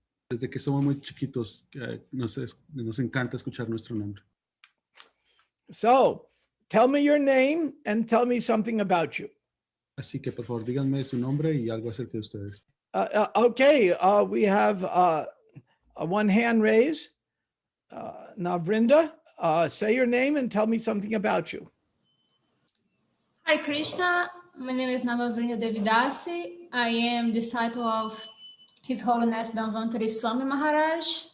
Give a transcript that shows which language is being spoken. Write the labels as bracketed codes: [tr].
[es] Desde que somos muy chiquitos, nos encanta escuchar nuestro nombre. [en] So, tell me your name and tell me something about you. [es] Así que, por favor, díganme su nombre y algo acerca de ustedes. [en] Okay, we have one hand raised. Now, Vrinda, say your name and tell me something about you. Hi, Krishna. My name is Navavrinda Devidasi. I am disciple of His Holiness Dhanvantari Swami Maharaj.